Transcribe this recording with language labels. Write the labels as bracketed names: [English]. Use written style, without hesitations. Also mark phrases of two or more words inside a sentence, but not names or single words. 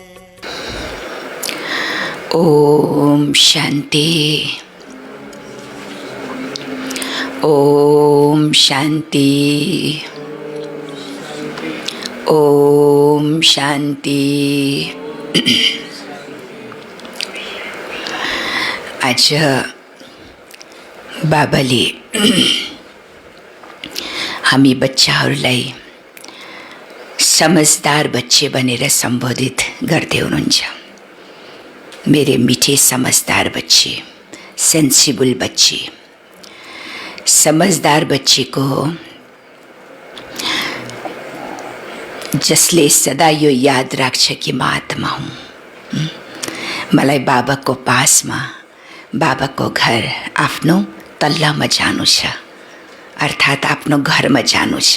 [Hindi] ओम शांति, ओम शांति, ओम शांति। [Nepali] आज बाबाले हामी बच्चाहरूलाई [Hindi] समझदार बच्चे [Nepali] भनेर सम्बोधित गर्दै हुनुहुन्छ। [Hindi] मेरे मीठे समझदार बच्चे, सेंसिबल बच्चे। समझदार बच्चे [Nepali] को जसले सदा यो याद राख्छ कि म आत्मा हुँ, मलाई बाबाको पासमा, बाबाको घर आफ्नो तल्लामा जानु छ, अर्थात् आफ्नो घरमा जानु छ।